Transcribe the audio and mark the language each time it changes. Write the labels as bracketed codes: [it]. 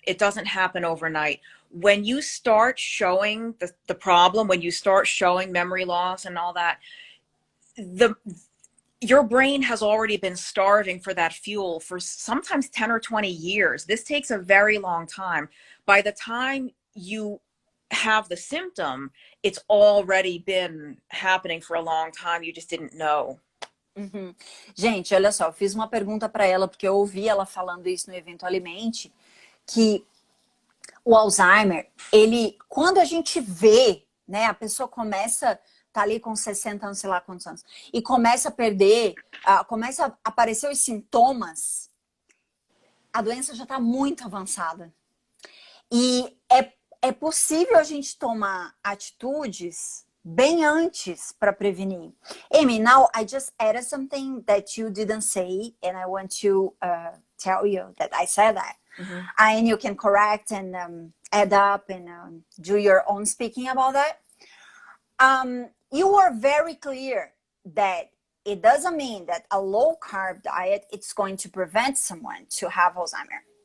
[en] It doesn't happen overnight. When you start showing the problem, when you start showing memory loss and all that, your brain has already been starving for that fuel for sometimes 10 or 20 years. This takes a very long time. By the time you have the symptom, it's already been happening for a long time. You just didn't know. [pt] Gente, olha só, eu fiz uma pergunta para ela, porque eu ouvi ela falando isso no Evento Alimente, que o Alzheimer, quando a gente vê, né, a pessoa começa... tá ali com 60 anos, sei lá quantos anos, e começa a perder, começa a aparecer os sintomas, a doença já está muito avançada. E é possível a gente tomar atitudes bem antes para prevenir. [en] Amy, now I just added something that you didn't say, and I want to tell you that I said that. And you can correct and add up and do your own speaking about that. You are very clear that it doesn't mean that a low-carb diet it's going to prevent someone to have Alzheimer.